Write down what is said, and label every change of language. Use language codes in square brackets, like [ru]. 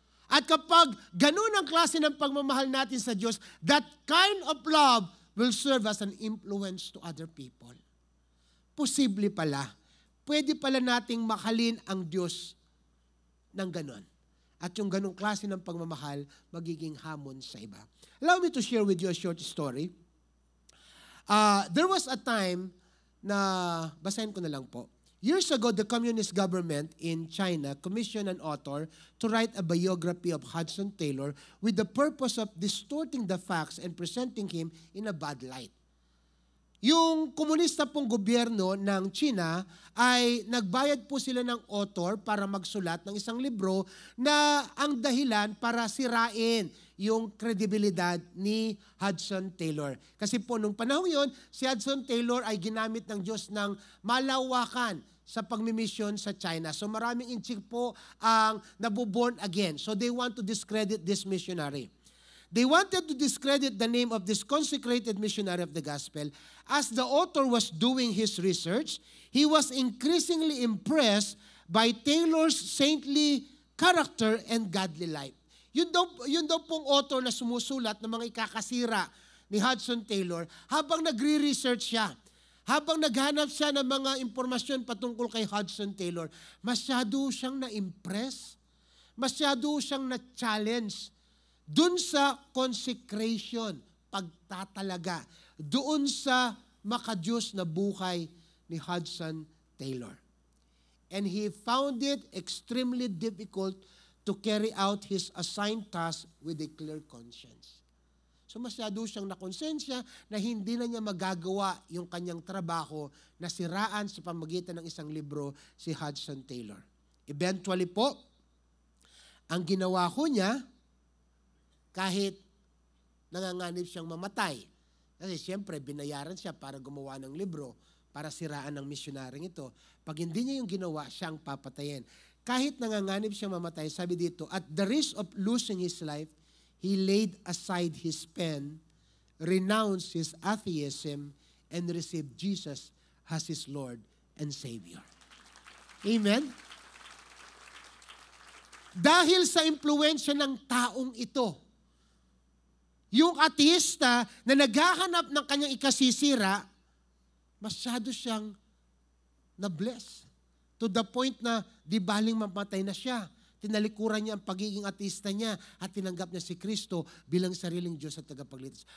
[tl] At kapag ganun ang klase ng pagmamahal natin sa Diyos, [en] that kind of love will serve as an influence to other people. [tl] Posible pala. Pwede pala nating mahalin ang Diyos ng ganon. At yung ganong klase ng pagmamahal, magiging hamon sa iba. [en] Allow me to share with you a short story. There was a time [tl] na, basahin ko na lang po. [en] Years ago, the communist government in China commissioned an author to write a biography of Hudson Taylor with the purpose of distorting the facts and presenting him in a bad light. [tl] Yung komunista pong gobyerno ng China ay nagbayad po sila ng author para magsulat ng isang libro na ang dahilan para sirain yung kredibilidad ni Hudson Taylor. Kasi po nung panahon yon, si Hudson Taylor ay ginamit ng Diyos ng malawakan sa pagmimisyon sa China. So maraming inchik po ang nabuborn again. [en] So they want to discredit this missionary. They wanted to discredit the name of this consecrated missionary of the gospel. As the author was doing his research, he was increasingly impressed by Taylor's saintly character and godly life. [tl] Yun daw pong author na sumusulat ng mga ikakasira ni Hudson Taylor habang nagre-research siya. Habang naghanap siya ng mga impormasyon patungkol kay Hudson Taylor, masyado siyang na-impress, masyado siyang na-challenge doon sa consecration, pagtatalaga, doon sa makadiyos na buhay ni Hudson Taylor. [en] And he found it extremely difficult to carry out his assigned task with a clear conscience. [tl] So masyado siyang nakonsensya na hindi na niya magagawa yung kanyang trabaho na siraan sa pamagitan ng isang libro si Hudson Taylor. Eventually po, ang ginawa ko niya, kahit nanganganib siyang mamatay. Kasi siyempre, binayaran siya para gumawa ng libro, para siraan ng misyonaring ito. Pag hindi niya yung ginawa, siya ang papatayin. Kahit nanganganib siyang mamatay, sabi dito, [en] at the risk of losing his life, he laid aside his pen, renounced his atheism, and received Jesus as his Lord and Savior. [tl] Amen? Dahil sa impluwensya ng taong ito, yung ateista na naghahanap ng kanyang ikasisira, masyado siyang na-bless. [en] To the point [tl] na di baling mamatay na siya. Tinalikuran niya ang pagiging ateista niya at tinanggap niya si Kristo bilang sariling Diyos at tagapagligtas.